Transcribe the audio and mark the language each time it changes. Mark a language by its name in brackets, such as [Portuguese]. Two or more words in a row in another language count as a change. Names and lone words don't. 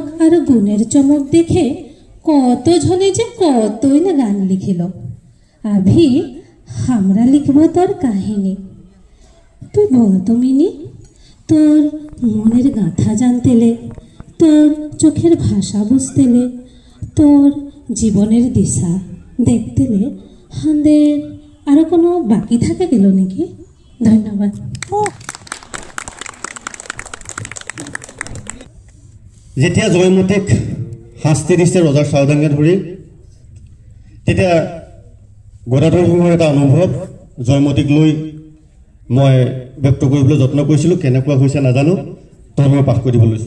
[Bangla] আর গুণের চমক দেখে কত ঝনে যে কতই না গান লিখিল আভি আমরা লিখব তোর কাহিনী তুই বলতো মিনি তোর মনের গাঁথা জানতেলে তোর চোখের ভাষা বুঝতেলে তোর জীবনের দিশা দেখতেলে হাঁদের আরো কোনো বাকি থাকে গেল নাকি ধন্যবাদ [Assamese] যেতিয়া জয়মতীক শাস্তি দিছে ৰজাৰ চাওদাঙে ধৰি তেতিয়া গদাধৰ সিংহৰ এটা অনুভৱ জয়মতীক লৈ মই ব্যক্ত কৰিবলৈ যত্ন কৰিছিলোঁ কেনেকুৱা হৈছে নাজানো তই মই পাঠ কৰি দিব লৈছোঁ